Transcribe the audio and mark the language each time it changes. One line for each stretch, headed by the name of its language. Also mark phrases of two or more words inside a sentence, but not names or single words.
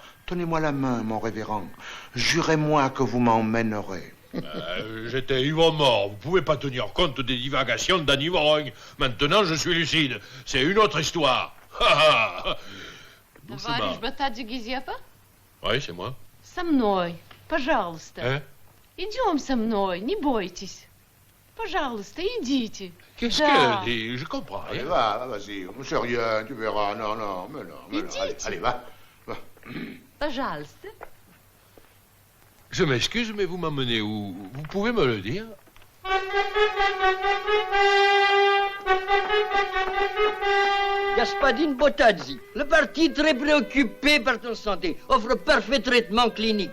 French: Tenez-moi la main, mon révérend. Jurez-moi que vous m'emmènerez. J'étais ivre-mort. Vous pouvez pas tenir compte des divagations d'un ivrogne. Maintenant, je suis lucide. C'est une autre histoire. Doucement.
Russian: Товарищ Батаджи Гизепа?
French: Oui, c'est moi.
Russian: Со мной. Пожалуйста.
French: Hein?
Russian: Идем со мной, не бойтесь. Пожалуйста, идите.
French: Qu'est-ce
Russian: Да.
French: qu'elle dit? Je comprends Allez, rien. va, vas-y. C'est rien, tu verras. Non, non, mais non. Mais non. Allez, va.
Russian: Пожалуйста.
French: Je m'excuse, mais vous m'emmenez où? Vous pouvez me le dire? Господин Ботадзи, le parti très préoccupé par ton santé offre parfait traitement clinique.